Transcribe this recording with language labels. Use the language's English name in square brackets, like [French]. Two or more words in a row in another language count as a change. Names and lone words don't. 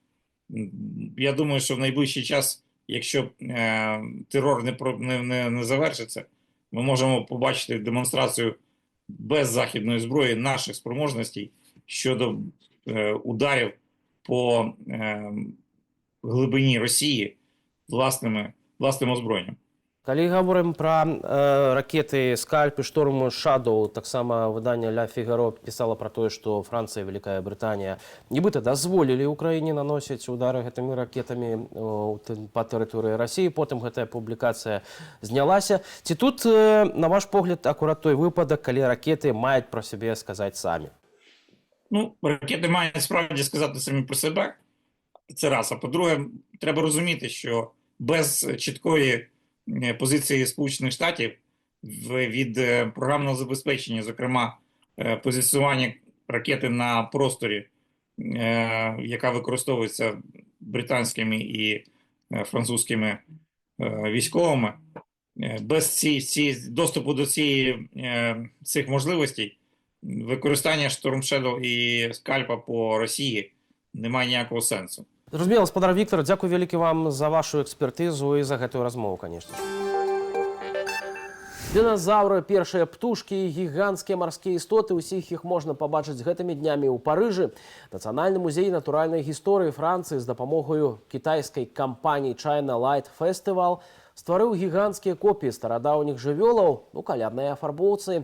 [Ukrainian] Я думаю, що в найближчий час, якщо терор не завершиться, ми можемо побачити демонстрацію без західної зброї наших спроможностей щодо ударів по глибині Росії власним озброєнням. [Belarusian] Калі гаворым пра ракеты «Скальп» і «Шторм Шадоу», таксама выданне «Ля Фігаро» пісала пра тое, што Францыя і Вялікая Брытанія нібыта дазволілі ўкраіне наносіць удары гэтымі ракетамі па тэрыторыі Расіі. Потым гэтая публікацыя знялася. Ці тут, на ваш погляд, акурат той выпадак, калі ракеты маюць пра сябе сказаць самі? [Ukrainian] Ну, ракети мають справді сказати самі про себе. Це раз. А по-друге, треба розуміти, що без чіткої позиції Сполучених Штатів від програмного забезпечення, зокрема позиціонування ракети на просторі, яка використовується британськими і французькими військовими, без доступу до цих можливостей використання Storm Shadow і Скальпа по Росії немає ніякого сенсу. [Belarusian] Зразумела, гаспадар Віктор, дзякуй вялікі вам за вашу экспертызу і за гэтую размову, конечно. Динозавры, першыя птушкі, гіганцкія марскія істоты, усіх іх можна пабачыць гэтымі днямі ў Парыжы. Нацыянальны музей натуральнай гісторыі Францыі з дапамогаю кітайскай кампаніі China Light Festival стварыў гіганцкія копіі старадаўніх жывёлаў, калядныя афарбоўцы.